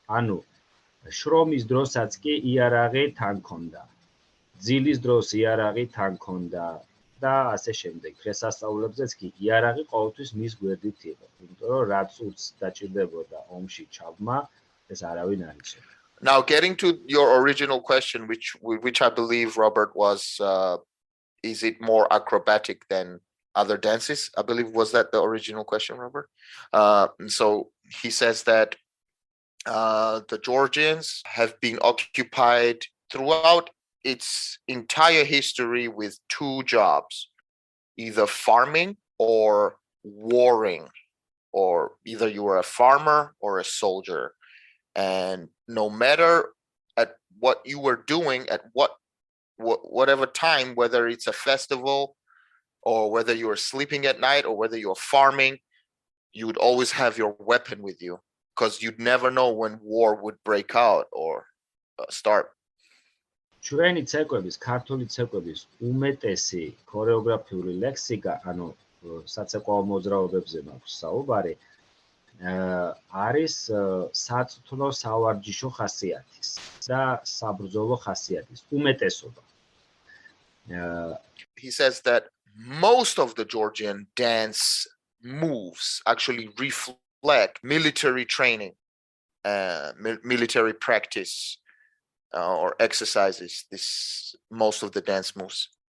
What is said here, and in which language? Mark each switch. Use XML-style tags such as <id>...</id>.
<ka>ანუ შრომის დროსაც კი იარაღი თან ჰქონდა. ძილის დროს იარაღი თან ჰქონდა და ასე შემდეგ. დღესასწაულებზეც კი იარაღი ყოველთვის მის გვერდით იყო. იმიტომ რომ რაც უც დაჭირდებოდა ომში ჩაბმა, ეს არავინ არ იცოდა.</ka> <en>Now, getting to your original question, which I believe, Robert, was, is it more acrobatic than other dances? I believe, was that the original question, Robert? And so he says that the Georgians have been occupied throughout its entire history with two jobs, either farming or warring, or either you were a farmer or a soldier. And no matter at what you were doing, at whatever time, whether it's a festival or whether you were sleeping at night or whether you're farming, you would always have your weapon with you because you'd never know when war would break out or start.</en> <ka>ჩვენი ცეკვების, ქართული ცეკვების უმეტესი ქორეოგრაფიული ლექსიკა, ანუ საცეკვაო მოძრაობებზე მაქვს საუბარი, არის საწვრთნო სავარჯიშო ხასიათის და საბრძოლო ხასიათის უმეტესობა.</ka> <en>He says that most of the Georgian dance moves actually reflect military training, military practice, or exercises. This most of the dance moves.</en>